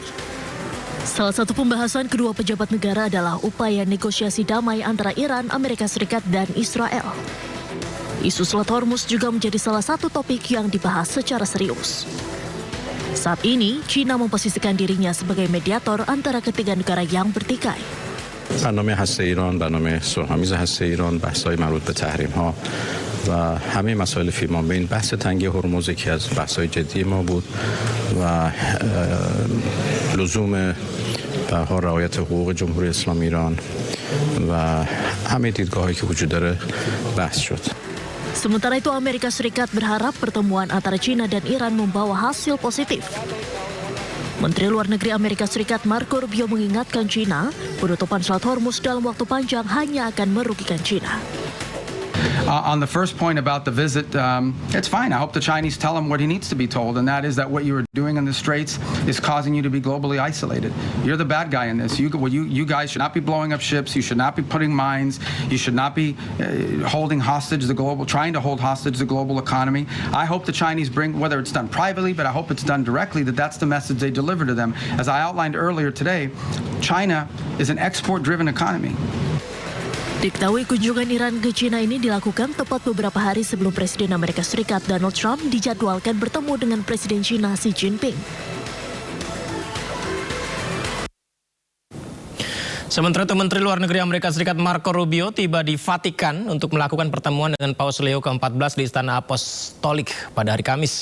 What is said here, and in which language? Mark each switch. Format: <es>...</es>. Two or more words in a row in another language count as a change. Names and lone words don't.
<id>Salah satu pembahasan kedua pejabat negara adalah upaya negosiasi damai antara Iran, Amerika Serikat, dan Israel. Isu Selat Hormuz juga menjadi salah satu topik yang dibahas secara serius. Saat ini, Cina memposisikan dirinya sebagai mediator antara ketiga negara yang bertikai.</id> <fa>برنامه هسته ایران، برنامه صلح‌آمیز هسته ایران، بحث‌های مربوط به تحریم‌ها و همه مسائل فیمانبین، بحث تنگی هرمز یکی از بحث‌های جدی ما بود و لزوم به هر حال رعایت حقوق جمهوری اسلامی ایران و همه دیدگاه‌هایی که وجود داره بحث شد.</fa> <id>Sementara itu, Amerika Serikat berharap pertemuan antara Cina dan Iran membawa hasil positif. Menteri Luar Negeri Amerika Serikat Marco Rubio mengingatkan Cina, penutupan Selat Hormuz dalam waktu panjang hanya akan merugikan Cina.</id> <en>On the first point about the visit, it's fine. I hope the Chinese tell him what he needs to be told, and that is that what you are doing in the Straits is causing you to be globally isolated. You're the bad guy in this. You guys should not be blowing up ships. You should not be putting mines. You should not be trying to hold hostage the global economy. I hope the Chinese bring, whether it's done privately, but I hope it's done directly, that's the message they deliver to them. As I outlined earlier today, China is an export-driven economy.</en> <id>Diketahui kunjungan Iran ke Cina ini dilakukan tepat beberapa hari sebelum Presiden Amerika Serikat Donald Trump dijadwalkan bertemu dengan Presiden Cina Xi Jinping. Sementara itu, Menteri Luar Negeri Amerika Serikat Marco Rubio tiba di Vatikan untuk melakukan pertemuan dengan Paus Leo ke-14 di Istana Apostolik pada hari Kamis.</id>